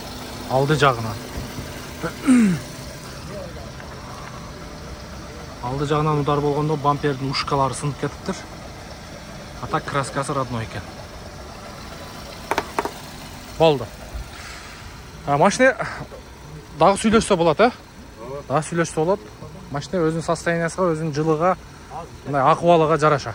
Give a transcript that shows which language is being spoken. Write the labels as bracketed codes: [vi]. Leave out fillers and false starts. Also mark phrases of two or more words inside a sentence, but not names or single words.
[ky] Алды жағынан. Алды жағынан удар болгондо бампердин ушкалары сынып кетиптир. А так краскасы родной экен. Болду. Машина дагы сүйлөшсө болот, а? Дагы сүйлөшсө болот. Машина өзүнүн состояниясына, өзүнүн жылыга, мындай акыбалыга жараша.